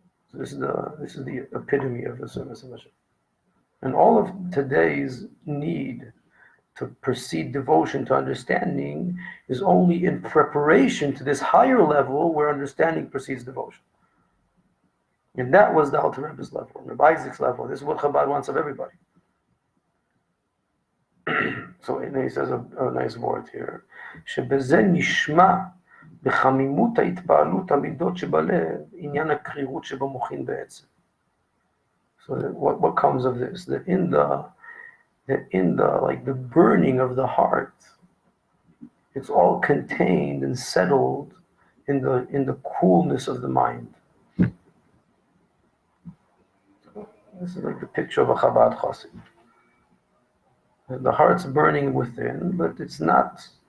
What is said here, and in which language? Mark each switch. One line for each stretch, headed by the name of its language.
English: So this is the epitome of the service of Hashem. And all of today's need to precede devotion to understanding is only in preparation to this higher level where understanding precedes devotion. And that was the Alter Rebbe's level, Rabbi Isaac's level. This is what Chabad wants of everybody. So and he says a nice word here.
Hebrew: שבזה נשמע בחמימות ההתפעלות המידות שבלב עניין הקרירות שבמוחין בעצם.
English: So what comes of this? That in the burning of the heart, it's all contained and settled in the coolness of the mind. This is like the picture of a Chabad chassid. The heart's burning within, but it's not.